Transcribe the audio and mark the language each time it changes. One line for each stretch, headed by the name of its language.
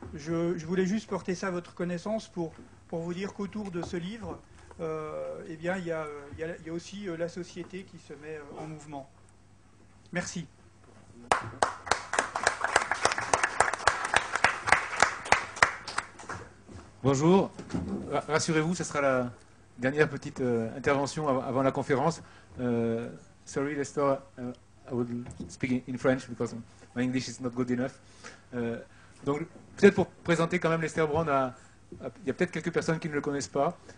French: Je voulais juste porter ça à votre connaissance pour vous dire qu'autour de ce livre, eh bien, il y a aussi la société qui se met en mouvement. Merci. Bonjour. Rassurez-vous, ce sera la dernière petite intervention avant la conférence.
English: Sorry, Lester, I will speak in French because my English is not good enough.
French: Donc, peut-être pour présenter quand même Lester Brown, il y a peut-être quelques personnes qui ne le connaissent pas.